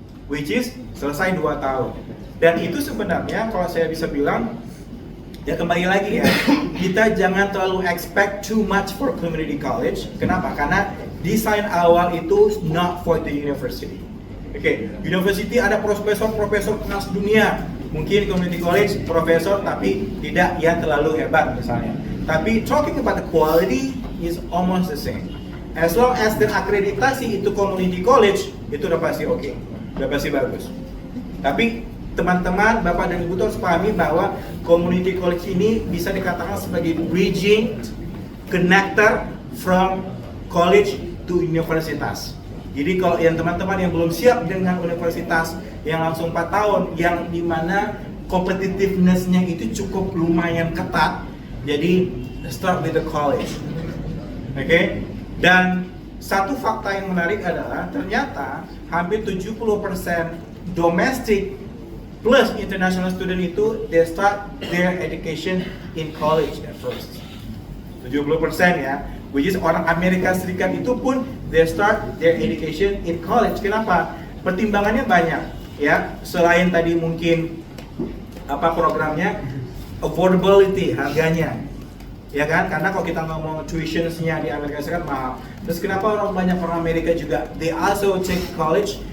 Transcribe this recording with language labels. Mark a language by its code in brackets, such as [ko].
[id] Which is selesai 2 tahun. Dan itu sebenarnya kalau saya bisa bilang, ya kembali lagi ya, kita jangan terlalu [en] expect too much [id] for community college. Kenapa? Karena desain awal itu [en] not for the university. [id] Oke, university ada profesor kelas dunia. Mungkin community college profesor tapi tidak yang terlalu hebat misalnya. Tapi [en] talking about the quality is almost the same. As long as the [id] akreditasi itu community college, itu udah pasti oke, udah pasti bagus. Tapi teman-teman, Bapak dan Ibu harus pahami bahwa community college ini bisa dikatakan sebagai [en] bridging connector from college [id] to universitas. Jadi kalau yang teman-teman yang belum siap dengan universitas yang langsung 4 tahun, yang dimana competitiveness-nya itu cukup lumayan ketat, jadi [en] start with the college. [id] Oke? Dan satu fakta yang menarik adalah ternyata hampir 70% domestic plus international student itu [en] they start their education in college at first. 70% [id] ya, [en] which is [id] orang Amerika Serikat itu pun [en] they start their education in college. [id] Kenapa? Pertimbangannya banyak ya. Selain tadi mungkin apa programnya, affordability harganya, ya kan? Karena kalau kita ngomong tuitions-nya di Amerika Serikat mahal. Terus kenapa banyak orang Amerika juga [en] they also take college?